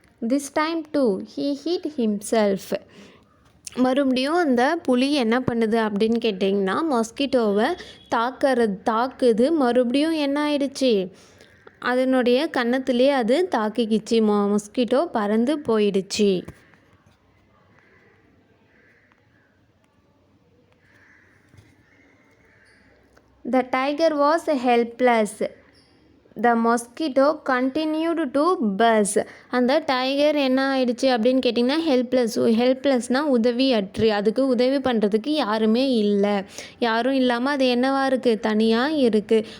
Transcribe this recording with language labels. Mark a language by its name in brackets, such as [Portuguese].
[English] This time too he hit himself. [Tamil] மறுபடியும் அந்த புலி என்ன பண்ணுது அப்படின்னு கேட்டிங்கன்னா, மொஸ்கிட்டோவை தாக்குது. மறுபடியும் என்ன ஆயிடுச்சு, அதனுடைய கன்னத்திலே அது தாக்கிக்கிச்சு. மொஸ்கிட்டோ பறந்து போயிடுச்சு. [English] The tiger was helpless. The mosquito continued to buzz. [Tamil] அந்த டைகர் என்ன ஆயிடுச்சு அப்படின்னு கேட்டிங்கன்னா, ஹெல்ப்லெஸ்னால் உதவியற்று. அதுக்கு உதவி பண்ணுறதுக்கு யாருமே இல்லை. யாரும் இல்லாமல் அது என்னவா இருக்குது, தனியாக இருக்குது.